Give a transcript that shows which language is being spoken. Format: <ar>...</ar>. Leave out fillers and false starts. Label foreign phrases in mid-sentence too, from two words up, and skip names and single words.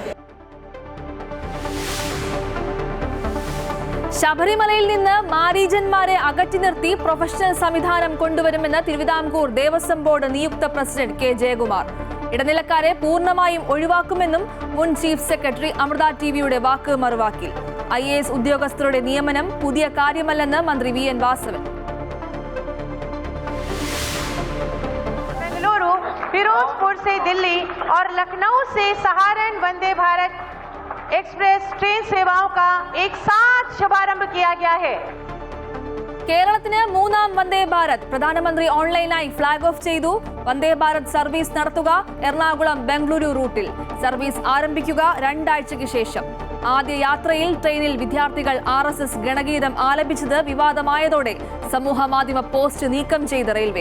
<ml>ശബരിമലയിൽ നിന്ന് മാരീജന്മാരെ അകറ്റി നിർത്തി പ്രൊഫഷണൽ സംവിധാനം കൊണ്ടുവരുമെന്ന് തിരുവിതാംകൂർ ദേവസ്വം ബോർഡ് നിയുക്ത പ്രസിഡന്റ് കെ ജയകുമാർ. ഇടനിലക്കാരെ പൂർണ്ണമായും ഒഴിവാക്കുമെന്നും മുൻ ചീഫ് സെക്രട്ടറി അമൃത ടിവിയുടെ വാക്ക് മറുവാക്കി. IAS ഉദ്യോഗസ്ഥരുടെ നിയമനം പുതിയ കാര്യമല്ലെന്ന് മന്ത്രി VN വാസവൻ.</ml> <hi>बेंगलुरु, फिरोजपुर से दिल्ली और लखनऊ से सहारन वंदे भारत एक्सप्रेस ट्रेन सेवाओं का एक साथ शुभारंभ किया गया है.</hi> <ml>കേരളത്തിന് മൂന്നാം വന്ദേ ഭാരത് പ്രധാനമന്ത്രി ഓൺലൈനായി ഫ്ളാഗ് ഓഫ് ചെയ്തു. വന്ദേ ഭാരത് സർവീസ് നടത്തുക എറണാകുളം ബംഗളൂരു റൂട്ടിൽ. സർവീസ് ആരംഭിക്കുക 2 ആഴ്ചയ്ക്ക് ശേഷം. ആദ്യ യാത്രയിൽ ട്രെയിനിൽ വിദ്യാർത്ഥികൾ RSS ഗണഗീതം ആലപിച്ചത് വിവാദമായതോടെ സമൂഹ മാധ്യമ പോസ്റ്റ് നീക്കം ചെയ്ത റെയിൽവേ.</ml>